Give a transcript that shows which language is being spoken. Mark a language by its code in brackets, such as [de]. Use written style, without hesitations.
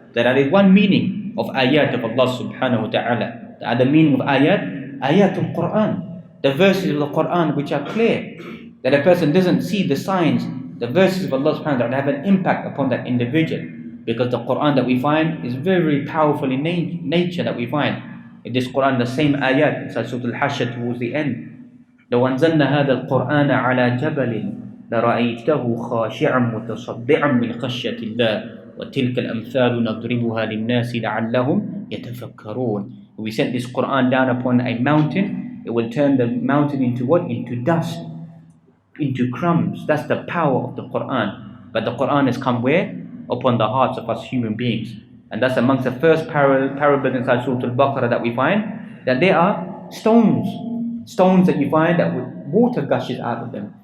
[en] That is one meaning of ayat of Allah subhanahu wa ta'ala. The other meaning of ayatul Quran, the verses of the Quran which are clear, that a person doesn't see the signs, the verses of Allah subhanahu wa ta'ala have an impact upon that individual, because the Quran that we find is very powerful in nature that we find. In this Quran, the same ayat, inside Surah Al-Hashr towards the end, [ar] لو أنزلنا هذا القرآن على جبل لرأيته خاشعا متصدعا من خشية الله وتلك الأمثال نضربها للناس لعلهم يتفكرون. [en] We sent this Quran down upon a mountain, it will turn the mountain into what? Into dust, into crumbs. That's the power of the Quran. But the Quran has come where? Upon the hearts of us human beings. And that's amongst the first parables inside Surah Al-Baqarah that we find, that there are stones that you find that water gushes out of them.